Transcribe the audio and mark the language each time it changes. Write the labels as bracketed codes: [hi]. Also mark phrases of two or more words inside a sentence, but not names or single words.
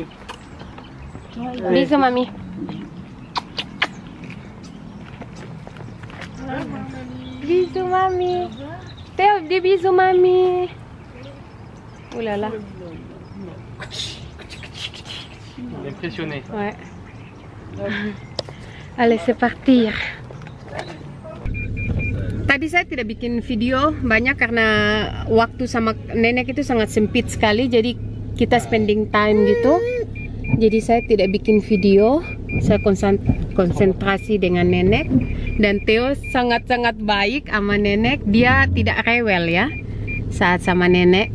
[fr] Bisous, mamie. Bisous, mamie. Théo, des bisous, mamie. Ouh là là. Impressionné. Ouais. Allez, c'est partir. [id] Tadi saya tidak bikin video banyak karena waktu sama nenek itu sangat sempit sekali, jadi kita [en] spending time [id] gitu. Jadi saya tidak bikin video, saya konsentrasi dengan nenek. Dan Theo sangat-sangat baik sama nenek, dia tidak rewel ya saat sama nenek.